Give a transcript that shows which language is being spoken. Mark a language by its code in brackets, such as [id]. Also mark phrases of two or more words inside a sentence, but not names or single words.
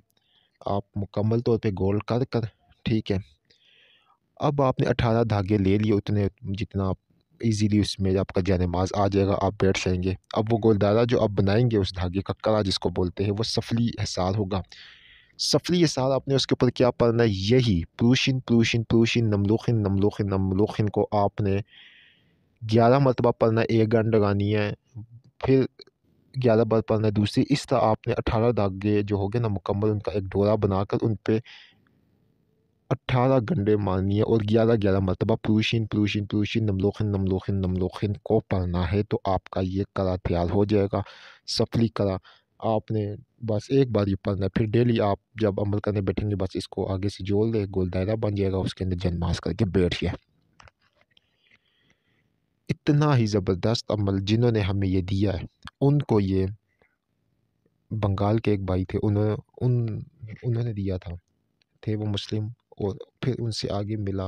[ur] آپ مکمل طور پہ گول کر کر، ٹھیک ہے۔ اب آپ نے 18 دھاگے لے لیے، اتنے جتنا آپ ایزیلی اس میں آپ کا جانماز آ جائے گا، آپ بیٹھ جائیں گے۔ اب وہ گول دائرہ جو آپ بنائیں گے اس دھاگے کا کڑا جس کو بولتے ہیں، وہ سفلی حصار ہوگا۔ سفلی حصار آپ نے اس کے اوپر کیا پڑھنا ہے؟ یہی پلوشن پلوشن پلوشن نملوخن نملوخن نملوخن کو آپ نے 11 مرتبہ پڑھنا ہے، ایک گنڈ لگانی ہے، پھر 11 بار پڑھنا ہے دوسری۔ اس طرح آپ نے 18 دھاگے جو ہوگے نا مکمل، ان کا ایک ڈورا بنا کر ان پہ 18 گنڈے مارنی ہے اور 11 مرتبہ پلوشن پلوشن پلوشن نملوخن نملوخن نملوخن کو پڑھنا ہے، تو آپ کا یہ قرا تیار ہو جائے گا، سفلی قرا۔ آپ نے بس ایک بار یہ پڑھنا ہے، پھر ڈیلی آپ جب عمل کرنے بیٹھیں گے بس اس کو آگے سے جوڑ لے، گول دائرہ بن جائے گا، اس کے اندر جانماز کر کے بیٹھ گیا۔ اتنا ہی زبردست عمل جنہوں نے ہمیں یہ دیا ہے، ان کو یہ بنگال کے ایک بھائی تھے، انہوں نے دیا تھے وہ مسلم، اور پھر ان سے آگے ملا۔